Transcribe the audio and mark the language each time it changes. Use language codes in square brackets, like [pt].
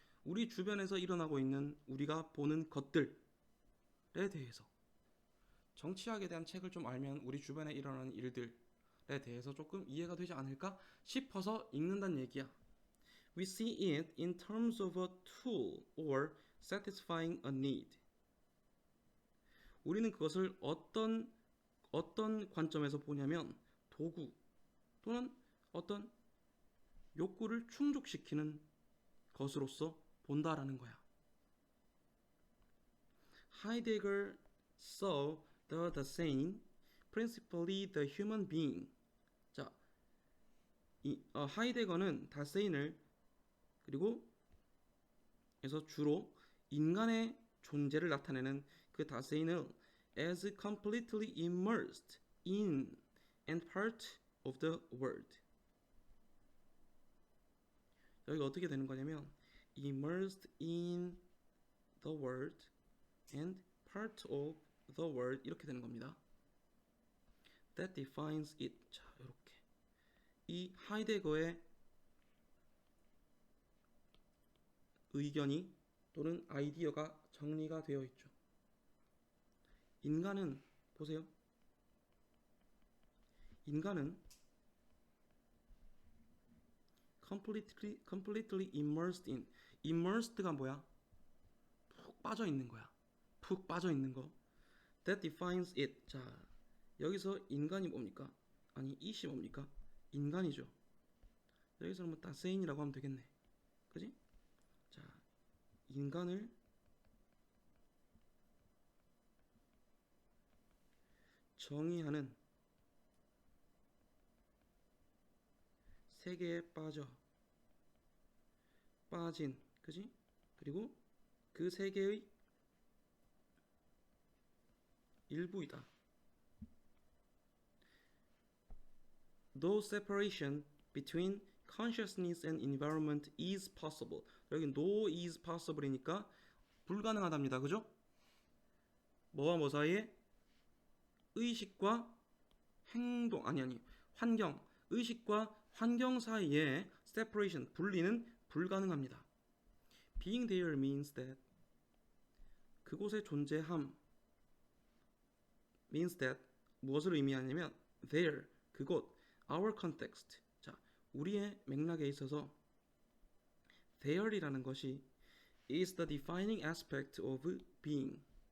[ko] 우리 주변에서 일어나고 있는 우리가 보는 것들에 대해서. 정치학에 대한 책을 좀 알면 우리 주변에 일어나는 일들에 대해서 조금 이해가 되지 않을까 싶어서 읽는다는 얘기야. [en] We see it in terms of a tool or satisfying a need. [ko] 우리는 그것을 어떤 관점에서 보냐면 도구 또는 어떤 욕구를 충족시키는 것으로서 본다라는 거야. [en] Heidegger saw the Dasein, principally the human being. [ko] 자, 하이데거는 다세인을 그리고 에서 주로 인간의 존재를 나타내는 그 다세인을 [en] as completely immersed in and part of the world. [ko] 여기가 어떻게 되는 거냐면 [en] immersed in the world and part of the world [ko] 이렇게 되는 겁니다. [en] That defines it. [ko] 자, 이렇게 이 하이데거의 의견이 또는 아이디어가 정리가 되어 있죠. 인간은 보세요. 인간은 [en] completely immersed in. [ko] immersed가 뭐야? 푹 빠져 있는 거야. 푹 빠져 있는 거. [en] That defines it. [ko] 자, 여기서 인간이 뭡니까? 아니, it이 뭡니까? 인간이죠. 여기서는 뭐 다세인이라고 하면 되겠네. 그지? 자, 인간을 정의하는 세계에 빠진, 그지? 그리고 그 세계의 일부이다. [en] No separation between consciousness and environment is possible. [ko] 여기 no is possible이니까 불가능하답니다. 그죠? 뭐와 뭐 사이에? 의식과 행동, 환경, 의식과 환경 사이에 separation, 분리는 불가능합니다. [en] Being there means that [ko] 그곳에 존재함 [en] means that [ko] 무엇을 의미하냐면 [en] there, 그곳, our context. [ko] 자, 우리의 맥락에 있어서 there이라는 것이 [en] is the defining aspect of being.